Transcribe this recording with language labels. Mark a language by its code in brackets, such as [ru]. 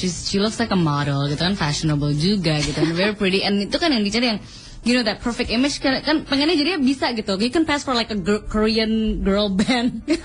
[en] She looks like a model [id] gitu kan, [en] fashionable [id] juga gitu, [en] and very pretty. And [id] itu kan yang dicari, yang [en] you know, that perfect image [id] kan pengennya jadinya bisa gitu. [en] You can pass for like a Korean girl band.